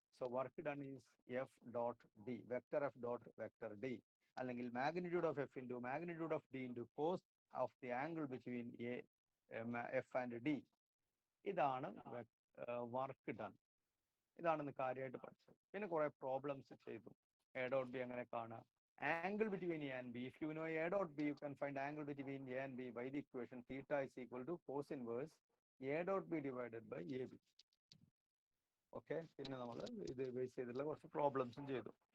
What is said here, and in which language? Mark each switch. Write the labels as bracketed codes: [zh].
[en] So work done is f dot d, vector f dot vector d, അല്ലെങ്കിൽ magnitude of f into magnitude of d into cos of the angle between f and d. [ml] ഇതാണ് work done. ഇതാണ് ഇന്ന് കാര്യമായിട്ട് പഠിച്ചത്. പിന്നെ കുറെ problems ചെയ്തു. A dot B എങ്ങനെ കാണുക, [en] angle between a and b. If you know a dot b, you can find angle between a and b by the equation theta is equal to cos inverse a dot b divided by ab. [ml] Okay, പിന്നെ നമ്മൾ ഇത് base ചെയ്തിട്ടുള്ള കുറച്ച് പ്രോബ്ലംസും ചെയ്തു.